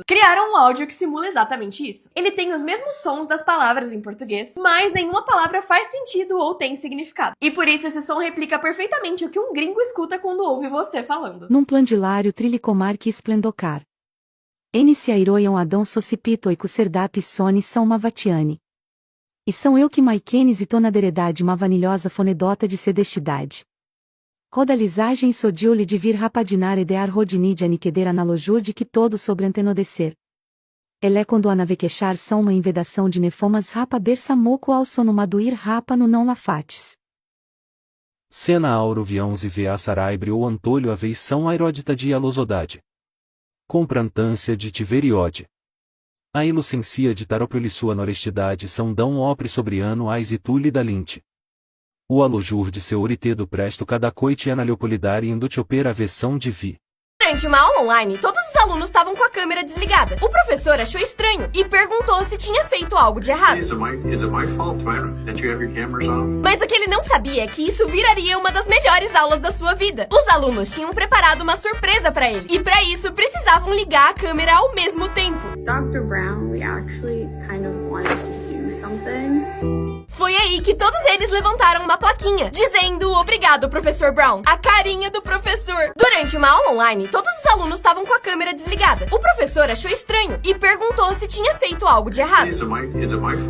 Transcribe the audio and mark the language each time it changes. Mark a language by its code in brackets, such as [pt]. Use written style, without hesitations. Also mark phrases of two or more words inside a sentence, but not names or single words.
[pt] Criaram um áudio que simula exatamente isso. Ele tem os mesmos sons das palavras em português, mas nenhuma palavra faz sentido ou tem significado. E por isso esse som replica perfeitamente o que um gringo escuta quando ouve você falando. Num plandilário trilicomar que esplendocar. Enice airoiam Adão socipito e cuserdap soni são mavatiani. E são eu que maiquenes e tonaderedade uma vanilhosa fonedota de sedestidade. Rodalizagem sodiule de vir rapadinar edear rodinide aniqueder analojur de que todo sobre antenodecer. Elé quando a navequechar são uma invedação de nefomas rapa berça moco ao sonomaduir rapa no não lafates. Cena auro viãos e vea saraibre ou antolho aveição aeródita de alosodade. Comprantância de tiveriode. A ilucencia de taroprioli sua honestidade são dão opre sobre ano ais e tule da linte. O alojur de seu oritedo presto cada coite analeopolidar e indutioper a versão de vi. Durante uma aula online, todos os alunos estavam com a câmera desligada. O professor achou estranho e perguntou se tinha feito algo de errado. [en] Is it my fault that you have your cameras off? [pt] Mas o que ele não sabia é que isso viraria uma das melhores aulas da sua vida. Os alunos tinham preparado uma surpresa pra ele. E pra isso, precisavam ligar a câmera ao mesmo tempo. [en] Dr. Brown, we actually kind of wanted to do something. [pt] Foi aí que todos eles levantaram uma plaquinha, dizendo obrigado, professor Brown. A carinha do professor. Durante uma aula online, todos os alunos estavam com a câmera desligada. O professor achou estranho e perguntou se tinha feito algo de errado. [en] Is it my fault?